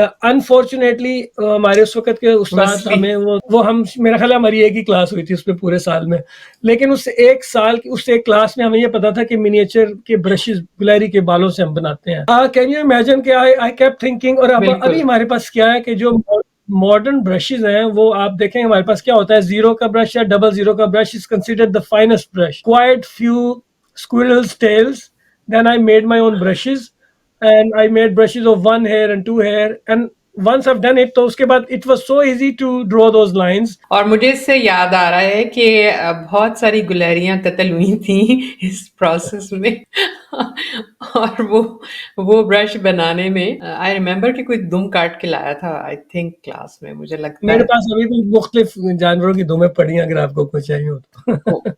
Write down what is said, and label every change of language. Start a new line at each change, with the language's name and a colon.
Urdu: Unfortunately ہمارے اس وقت کے استاد ہمیں وہ ہم میرا خیال ہماری ایک ہی کلاس ہوئی تھی اس میں پورے سال میں, لیکن اس ایک کلاس میں ہمیں یہ پتا تھا کہ منیچر کے برشز گلیری کے بالوں سے ہم بناتے ہیں.
English: Can you imagine کہ I kept thinking.
Urdu: اور ابھی ہمارے پاس کیا ہے کہ جو ماڈرن برشز ہیں وہ آپ دیکھیں ہمارے پاس کیا ہوتا ہے, 0 کا برش یا 00 کا brush
English: Is considered the finest brush. Quite few squirrels tails. Then I made my own brushes and I made brushes of 1 hair and 2 hair, and once I've done it
Urdu: تو اس کے بعد
English: it was so easy to draw those lines.
Urdu: اور مجھے اس سے یاد آ رہا ہے کہ بہت ساری گلہریاں قتل ہوئی تھیں اس پروسیس میں, اور وہ برش بنانے میں آئی ریمبر کہ کوئی دم کاٹ کے لایا تھا آئی تھنک کلاس میں, مجھے لگتا ہے. میرے پاس ابھی بھی مختلف جانوروں کی دمیں پڑی ہیں, اگر آپ کو کچھ چاہیے ہو تو.